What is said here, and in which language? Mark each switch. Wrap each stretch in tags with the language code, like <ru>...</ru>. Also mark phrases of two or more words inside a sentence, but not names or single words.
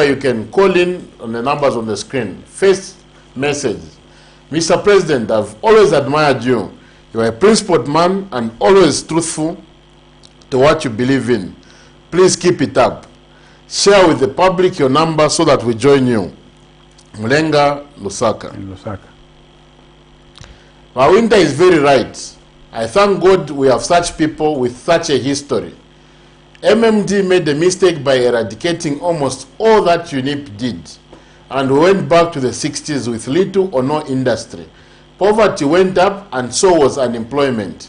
<en>You can call in on the numbers on the screen. First message. Mr. President, I've always admired you. You are a principled man and always truthful to what you believe in. Please keep it up. Share with the public your number so that we join you. Mulenga, Lusaka. In Lusaka. WYNTER is very right. I thank God we have such people with such a history. MMD made a mistake by eradicating almost all that UNIP did, and we went back to the 60s with little or no industry. Poverty went up and so was unemployment.</en>